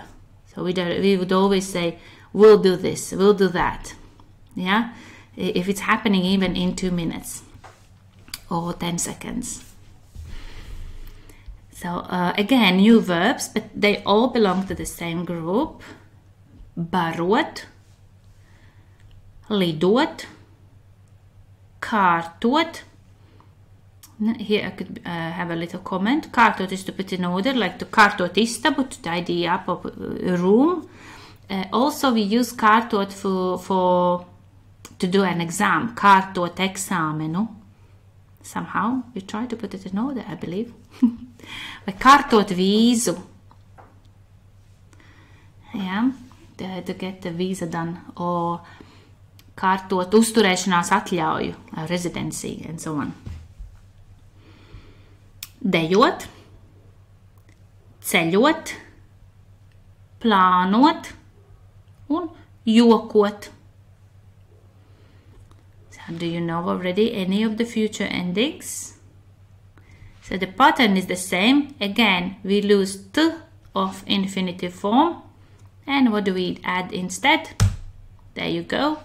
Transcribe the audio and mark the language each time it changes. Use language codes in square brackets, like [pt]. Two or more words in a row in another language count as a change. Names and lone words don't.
[en] So we would always say, we'll do this, we'll do that. Yeah, if it's happening even in 2 minutes or 10 seconds. So again, new verbs, but they all belong to the same group. [lv] Barot, lidot, kārtot. [en] Here I could have a little comment. Kārtot is to put in order, like to [lv] kārtot istabu, [en] to tidy up a room. Also we use kārtot to do an exam. [lv] Kārtot eksāmenu. [en] Somehow we try to put it in order, I believe. [lv] Vai kārtot vīzu. [en] Yeah, to get the visa done. [lv] Or kārtot uzturēšanās atļauju, [en] residency, and so on. [lv] Dejot, ceļot, plānot un jokot. [en] So do you know already any of the future endings? So the pattern is the same. Again, we lose t of infinitive form. And what do we add instead? There you go.